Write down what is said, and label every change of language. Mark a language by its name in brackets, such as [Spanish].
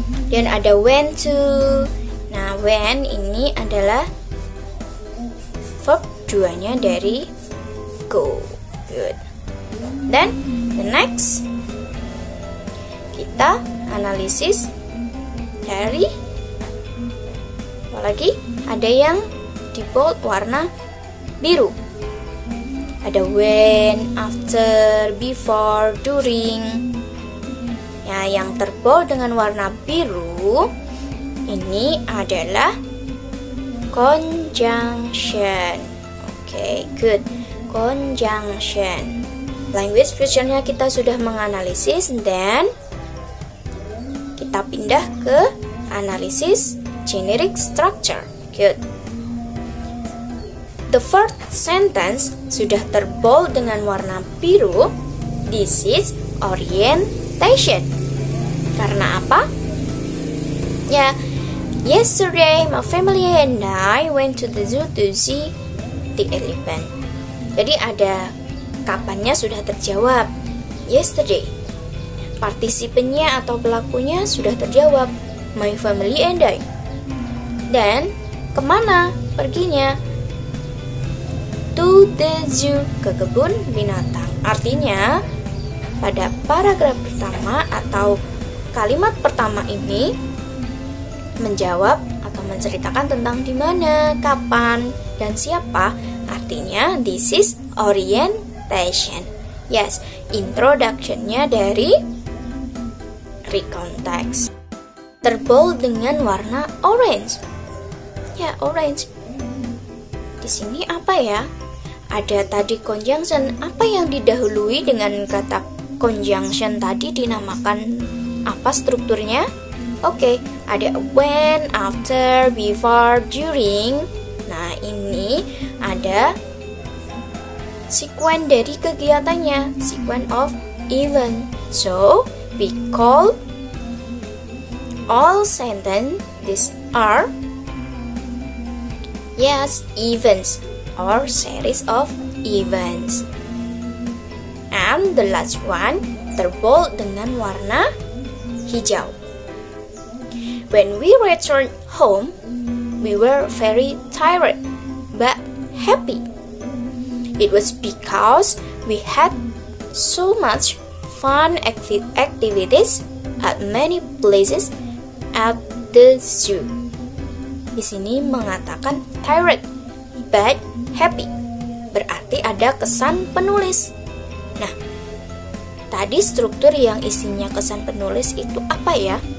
[Indonesian] Dan ada went to. Nah, went ini adalah verb 2-nya dari go. Good. Dan the next kita analisis dari apalagi ada yang di bold warna biru. Ada when, after, before, during. Ya, yang terbold dengan warna biru ini adalah conjunction. Oke, good. Conjunction. Language future-nya kita sudah menganalisis, dan kita pindah ke analisis generic structure. Good. [English] The first sentence [Indonesian] sudah terbold dengan warna biru. [English] This is orientation. [Indonesian] Karena apa? [English] Ya, yesterday my family and I went to the zoo to see the elephant. [Indonesian] Jadi ada kapannya sudah terjawab. Yesterday. Partisipennya atau pelakunya sudah terjawab. [English] My family and I. [Indonesian] Dan kemana perginya? [English] To the zoo, [Indonesian] ke kebun binatang. Artinya pada paragraf pertama atau kalimat pertama ini menjawab atau menceritakan tentang di mana, kapan, dan siapa. [English] Artinya this is orientation. [Indonesian] Yes, introduction-nya dari recount text. Terbold dengan warna orange. Ya, orange. Di sini apa ya? Ada tadi conjunction. Apa yang didahului dengan kata conjunction tadi dinamakan apa strukturnya? Oke, ada when, after, before, during. Nah, ini ada sequence dari kegiatannya, sequence of event. [English] So, we call all sentence these are events or series of events. And the last one [Indonesian] terbold dengan warna hijau. [English] When we returned home, we were very tired but happy. It was because we had so much fun activities at many places at the zoo. [Indonesian] Di sini mengatakan tired but happy. Berarti ada kesan penulis. Nah, tadi struktur yang isinya kesan penulis itu apa ya?